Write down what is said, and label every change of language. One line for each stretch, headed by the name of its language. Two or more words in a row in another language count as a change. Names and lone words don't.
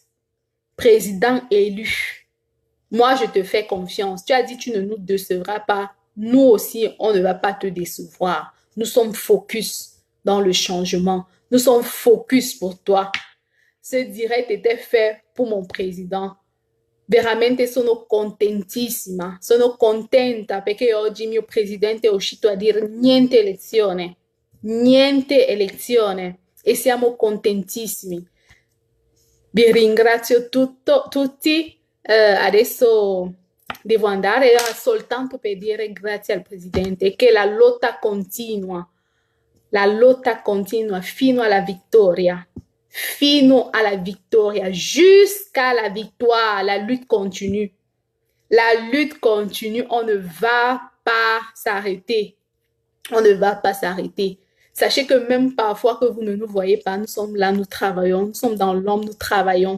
French: Président élu. Moi, je te fais confiance. Tu as dit tu ne nous décevras pas. Nous aussi, on ne va pas te décevoir. Nous sommes focus dans le changement. Nous sommes focus pour toi. Ce direct était fait pour mon président.
Italian: Veramente sono contentissima, sono contenta perché oggi il mio presidente è uscito a dire niente elezione e siamo contentissimi. Vi ringrazio tutti, adesso devo andare soltanto per dire grazie al presidente e che la lotta continua fino alla vittoria. Fino alla vittoria,
French: jusqu'à la victoire, la lutte continue. La lutte continue, on ne va pas s'arrêter. On ne va pas s'arrêter. Sachez que même parfois que vous ne nous voyez pas, nous sommes là, nous travaillons, nous sommes dans l'ombre, nous travaillons.